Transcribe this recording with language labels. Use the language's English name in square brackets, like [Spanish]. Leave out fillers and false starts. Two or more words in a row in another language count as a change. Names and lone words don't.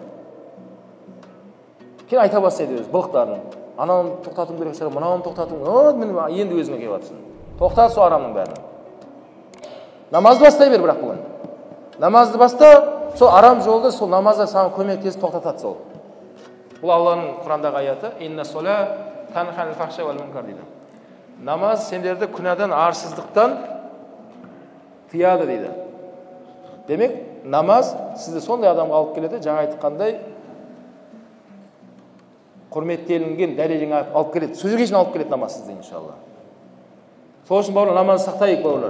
[Kazakh] Кейін айта бастайды өз былықтарын. Анауын тоқтату керек шығар, мынауын тоқтату. Енді өзіңе келіп жатсың. Тоқтат сол арамның бәрін. Намазды бастай бер бірақ бүгін. Намазды баста, сол арам жолды, сол намазда саған көмектесіп тоқтатады сол. Бұл Алланың Құрандағы аяты, [Arabic] «إن الصلاة تنهى عن الفحشاء والمنكر» дейді. [Kazakh] Намаз сендерді күнәдан, арсыздықтан тыяды дейді. Демек, намаз сізді сондай адамға алып келеді, жаңа айтқандай құрметтелінген дәрежеңе алып келеді. Сөзге шейін алып келеді намаз сізді иншалла. Сол үшін бауырлар, намаз сақтайық бауырлар.